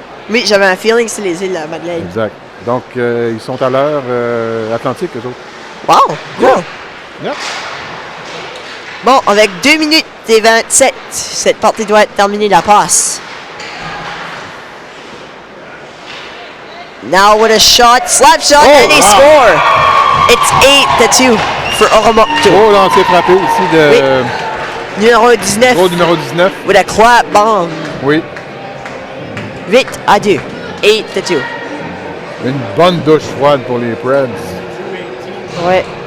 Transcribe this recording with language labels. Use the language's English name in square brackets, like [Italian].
[French] Oui, j'avais un feeling que c'est les îles de la Madeleine. Exact. Donc, ils sont à l'heure atlantique, eux autres. Wow, cool. [English] Yeah. [French] Bon, avec 2 minutes et 27, cette partie doit être terminée, la passe. [English] Now with a shot, slap shot, and they score. It's 8-2 for Oromocto. [French] Gros lancer frappé ici de Oui. Numéro 19 gros numéro 19. [English] with a clap bomb. [French] Oui. 8-2. 8-2. Une bonne douche froide pour les Preds. Ouais,